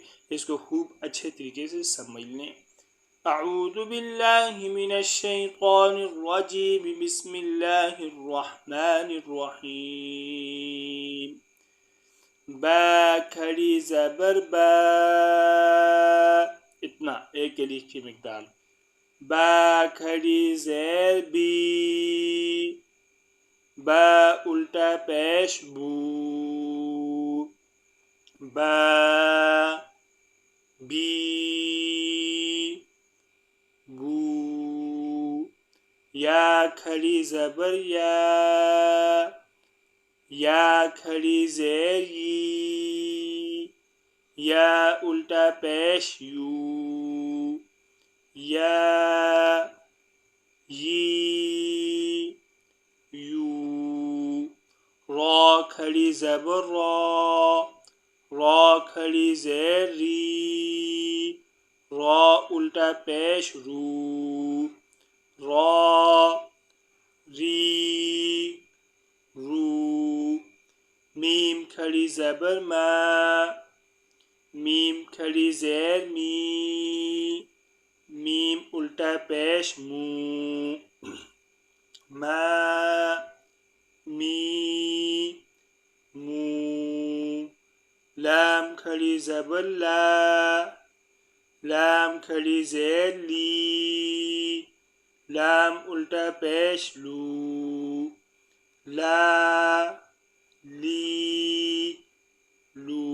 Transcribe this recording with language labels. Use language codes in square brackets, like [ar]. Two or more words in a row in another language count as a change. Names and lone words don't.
[ur] اس کو خوب اچھے طریقے سے سمجھ لیں۔ [ar] اعوذ باللہ من الشیطان الرجیم، بسم اللہ الرحمن الرحیم۔ [ur] با کھڑی زبر با، اتنا ایک الف کی مقدار۔ با کھڑی زیر بی، با الٹا پیش بو، با بی بو۔ یا کھڑی زبر یا، یا کھڑی زیر یی، یا الٹا پیش یو، یا یی یو۔ را کھڑی زبر را، را کھڑی زیر ری، را الٹا پیش رو، را ری رو۔ میم کھڑی زبر ما، میم کھڑی زیر می، میم الٹا پیش مو، ما می مو۔ لام کھڑی زبر لا، لام کھڑی زیر لی، لام الٹا پیش لو، لا لی لو۔